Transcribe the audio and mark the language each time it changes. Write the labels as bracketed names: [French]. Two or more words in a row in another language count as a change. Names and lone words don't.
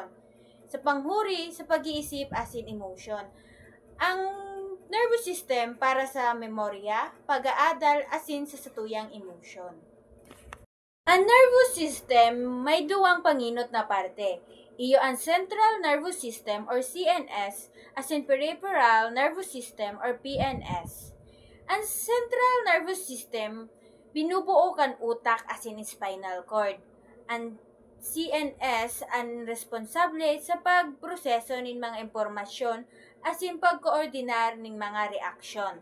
[Bikol] Sa panghuri, sa pag-iisip asin emotion. Ang [English] nervous system [Bikol] para sa memorya, pag-aadal asin sa satuyang emotion. Ang [English] nervous system [Bikol] may duwang panginot na parte. Iyo ang [English] central nervous system or CNS asin peripheral nervous system or PNS. [Bikol] Ang [English] central nervous system [Bikol] binubuo kan utak asin [English] spinal cord. [Bikol] Ang CNS ang responsable sa pagproseso nin mga impormasyon asin pagkoordinar ning mga reaksyon.